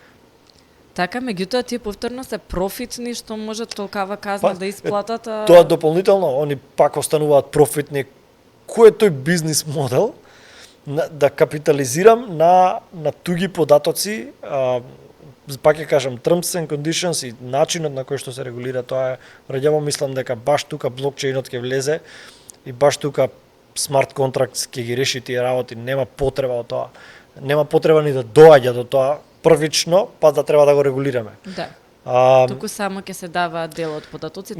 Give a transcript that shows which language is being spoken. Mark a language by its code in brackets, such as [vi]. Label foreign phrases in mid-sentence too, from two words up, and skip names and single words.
[mk] Така, меѓутоа тие повторно се профитни што може толкава казна да исплатат. Тоа дополнително, они пак остануваат профитни. Кој е тој бизнис модел да капитализирам на туги податоци, пак ќе кажам, [en] terms and conditions [mk] и начинот на кој што се регулира тоа е, раѓаво мислам дека баш тука блокчейнот ќе влезе и баш тука смарт контракт ќе ги реши тие работи, нема потреба од тоа. Нема потреба ни да доаѓа до тоа првично, па да треба да го регулираме. Да. Туку само ќе се дава дел од податоците.